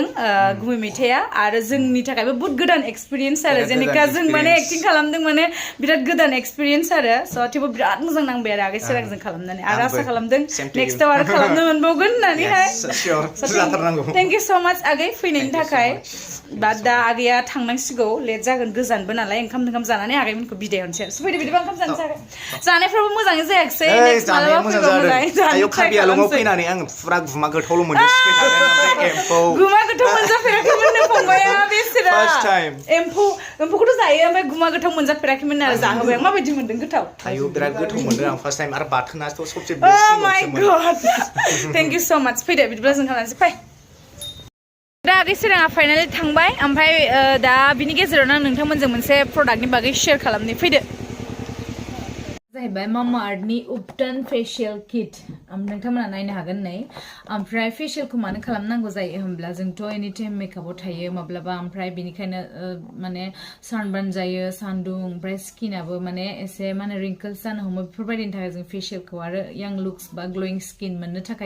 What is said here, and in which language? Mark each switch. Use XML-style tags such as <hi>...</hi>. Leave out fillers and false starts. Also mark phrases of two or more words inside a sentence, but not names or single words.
<brx>गुबै मेथाइया आरो जोंनि थाखायबो बहुत गोदान एक्सपिरियेन्स आरो जेनेका जों माने एक्टिं खालामदों माने बिराद गोदान एक्सपिरियेन्स आरो स' थेवबो बिराद मोजां नांबाय आरो आगै सोरांजों खालामनानै आरो आसा खालामदों नेक्स्टआव आरो खालामनो मोनबावगोन होननानैहाय</brx> <en>thank you so much</en> <brx>आगै फैनायनि थाखाय बा दा आगैया थांनांसिगौ लेट जागोन गोजानबो नालाय ओंखाम जानानै आगैमोनखौ बिदाय हरनोसै आरो फैदो बिदिबा ओंखाम जानोसै आगै जानायफ्राबो मोजाङै जायाखै नेक्स्ट मालाबा फैबा मोजां आयौ कार्बिआलंआव फैनानै आं फुरा गुमा गोथावल' मोनजासिबाय थादों ओमफ्राय एम्फौ गुमा गोथाव मोनजाफेराखैमोन फंबाया बेसेरा एम्फौखौथ' जायो ओमफ्राय गुमा गोथाव मोनजाफेराखैमोन आरो जाहोबाय आं माबायदि मोनदों गोथाव आयौ बिराद गोथाव मोनदों आं फार्स्ट टाइम आरो बाथोनाथ' सबसे</brx> <en>best my god thank you so much</en> <brx>फैदो बिदिब्ला जों खालामनोसै फै दा आगै सोराङा फाइनाली थांबाय ओमफ्राय दा बिनि गेजेरावनो आं नोंथांमोनजों मोनसे प्रडाक्टनि बागै शेयार खालामनो फैदो जाहैबाय मामा आर्थनि उपटन फेशियल किट नोंथांमोना नायनो हागोन नै ओमफ्राय फेशियलखौ मानो खालामनांगौ जायो होनब्ला जोंथ'</brx> <en>any time</en> <brx>मेकआपआव थायो माब्लाबा ओमफ्राय बेनिखायनो माने सानबार्न जायो सान्दुं ओमफ्राय स्किनाबो माने एसे माने रिंकल्स जानो हमो बेफोरबायदिनि थाखाय जों फेशियलखौ आरो</brx> <en>young looks</en> <brx>बा</brx> <en>glowing skin</en> <brx>मोननो थाखाय</brx>